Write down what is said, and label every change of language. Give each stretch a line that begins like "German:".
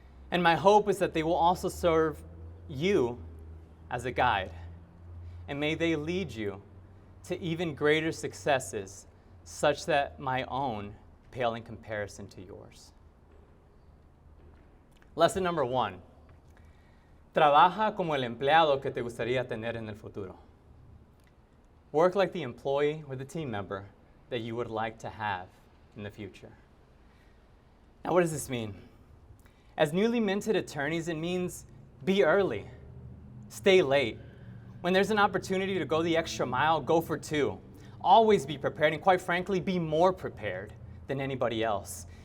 English: And my hope is that they will also serve you as a guide. And may they lead you to even greater successes, such that my own pale in comparison to yours. Lesson number 1.
Spanish: Trabaja como el empleado que te gustaría tener en el futuro.
English: Work like the employee or the team member that you would like to have in the future. Now, what does this mean? As newly minted attorneys, it means be early, stay late. When there's an opportunity to go the extra mile, go for 2. Always be prepared, and quite frankly, be more prepared than anybody else.